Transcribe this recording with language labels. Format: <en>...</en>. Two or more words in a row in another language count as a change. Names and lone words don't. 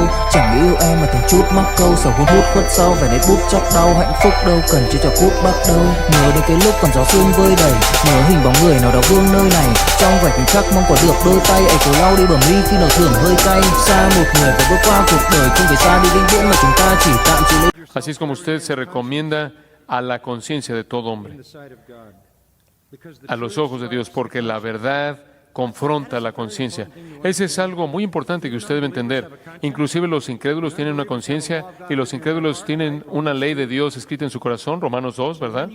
<vi>Chẳng yêu em mà từng chút mắc câu, sầu hun hút khuất sau vẻ nét bút chóc đau, hạnh phúc đâu cần chưa cho phút bắt đầu. Nhớ đến cái lúc còn gió sương vơi đầy, nhớ hình bóng người nào đó vương nơi này, trong vẻ tình khắc mong có được đôi tay ấy cố lau đi bầm ly khi nào thưởng hơi cay. Xa một người và bước qua cuộc đời không phải xa đi vĩnh viễn mà chúng ta chỉ tạm chịu lấy.</vi> <es>Así es como usted se recomienda a la conciencia de todo hombre, a los ojos de Dios, porque la verdad confronta la conciencia. Ese es algo muy importante que usted debe entender. Inclusive los incrédulos tienen una conciencia y los incrédulos tienen una ley de Dios escrita en su corazón, Romanos 2, ¿verdad?</es>